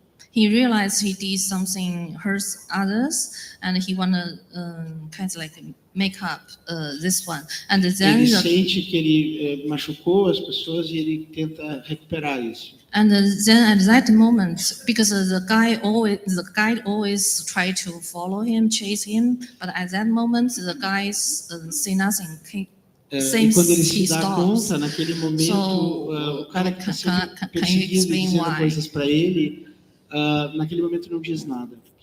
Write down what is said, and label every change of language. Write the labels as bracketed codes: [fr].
[en] He realized he did something hurts others, and he wanna kind of like make up this one. And then [pt] ele sente que ele machucou as pessoas e ele tenta recuperar isso. [en] And then at that moment, because the guy always try to follow him, chase him, but at that moment the guys say nothing. [pt] E quando ele se dá conta, naquele momento, o cara que está perseguindo, dizendo coisas para ele, naquele momento não diz nada.